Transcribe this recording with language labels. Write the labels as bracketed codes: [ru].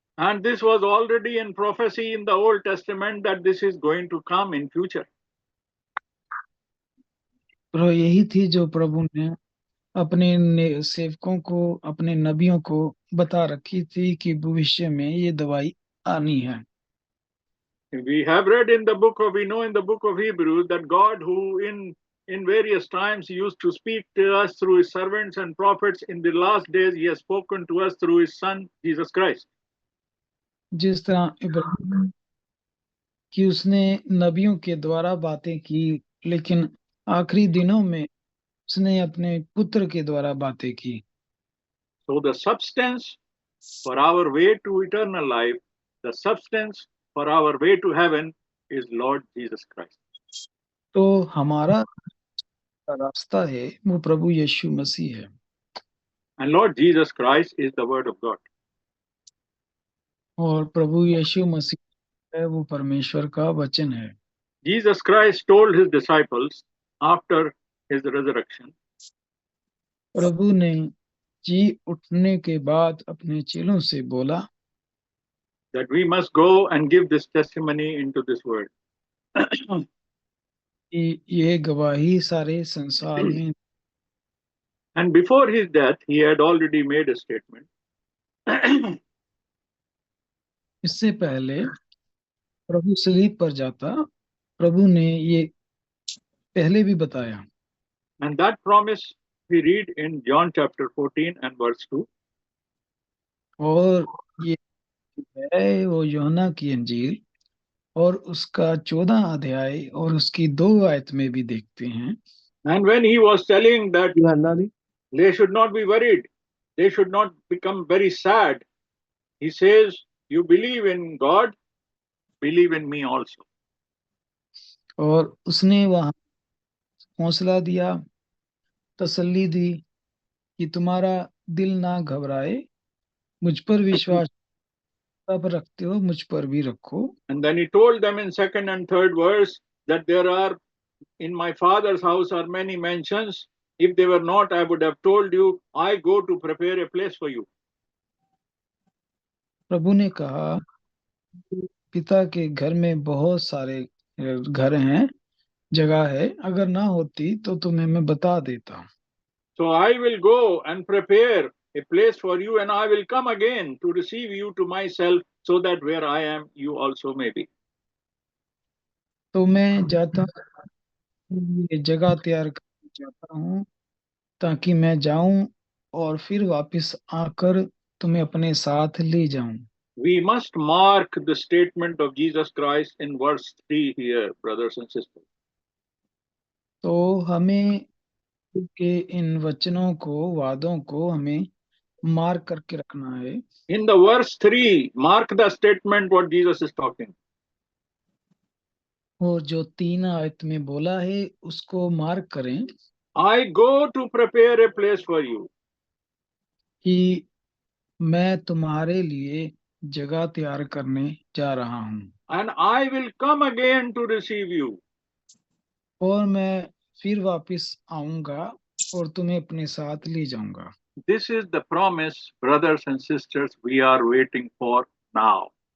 [en] And this was already in prophecy in the Old Testament that this is going to come in future. [hi] तो यही थी जो प्रभु ने अपने सेवकों को, अपने नबियों को बता रखी थी कि भविष्य में ये दवाई आनी है। [en] We have read in the book of, we know in the book of Hebrews that God, who in various times used to speak to us through his servants and prophets, in the last days he has spoken to us through his son Jesus Christ. [hi] जिस तरह इब्राहिम कि उसने नबियों के द्वारा बातें की, लेकिन आखिरी दिनों में उसने अपने पुत्र के द्वारा बातें की। [en] So the substance For our way to eternal life, the substance for our way to heaven is Lord Jesus Christ. [hi] तो हमारा रास्ता है वो प्रभु यीशु मसीह है, [en] And Lord Jesus Christ is the Word of God. [hi] और प्रभु यीशु मसीह है वो परमेश्वर का वचन है। [en] Jesus Christ told his disciples after his resurrection [hi] प्रभु ने जी उठने के बाद अपने चेलों से बोला [en] that we must go and give this testimony into this world. [hi] कि ये गवाही सारे संसार में, [en] And before his death, he had already made a statement [hi] इससे पहले प्रभु सलीब पर जाता, प्रभु ने ये पहले भी बताया। [en] and that promise we read in John chapter 14 and verse 2. [hi] और ये है वो यूहन्ना की अंजील और उसका 14 अध्याय और उसकी 2 आयत में भी देखते हैं। [en] And when he was telling that [hi] यूहन्ना दी [en] they should not be worried, they should not become very sad, he says, you believe in God, believe in me also. [hi] और उसने वहां हौसला दिया, तसल्ली दी कि तुम्हारा दिल ना घबराए, मुझ पर विश्वास आप रखते हो मुझ पर भी रखो। [en] And then he told them in second and third verse that there are in my father's house are many mansions. If they were not, I would have told you, I go to prepare a place for you. [hi] प्रभु ने कहा पिता के घर में बहुत सारे घर हैं, जगह है, अगर ना होती तो तुम्हें मैं बता देता। [en] So I will go and prepare a place for you, and I will come again to receive you to myself, so that where I am, you also may be. [hi] तो मैं जाता हूँ, ये जगह तैयार करने जाता हूँ ताकि मैं जाऊं और फिर वापस आकर तुम्हें अपने साथ ले जाऊं। [en] We must mark the statement of Jesus Christ in verse 3 here, brothers and sisters. [hi] तो हमें के इन वचनों को, वादों को हमें मार्क करके रखना है। [en] In the verse 3, mark the statement what Jesus is talking. [hi] और जो 3 आयत में बोला है उसको मार्क करें [en] I go to prepare a place for you. [hi] कि मैं तुम्हारे लिए जगह तैयार करने जा रहा हूँ [en] And I will come again to receive you. [hi] और मैं फिर वापस आऊंगा और तुम्हें अपने साथ ले जाऊंगा। [en] This is the promise, brothers and sisters, we are waiting for now.